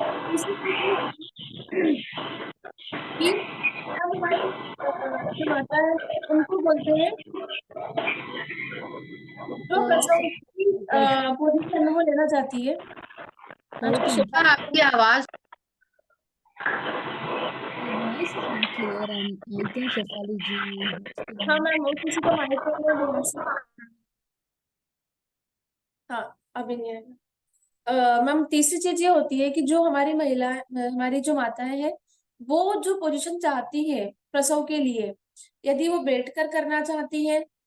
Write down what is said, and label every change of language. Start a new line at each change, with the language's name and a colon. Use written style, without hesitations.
Hindi: तीसरी चीज कि अब हमारी जो माता है उनको बोलते हैं जो प्रसव की पोजीशन वो लेना चाहती है। जो सुनीता, शेफाली आपकी आवाज
English: Your voice is not clear, and I think Shefali ji has to
Hindi: हाँ
English: mute.
Hindi: मैम, वो किसी को माइक में बोलना से, हाँ अभी नहीं आएगा। मैम तीसरी चीज ये होती है कि जो हमारी महिला, हमारी जो माताएं हैं, वो जो पोजीशन चाहती है प्रसव के लिए, यदि वो बैठ कर करना चाहती है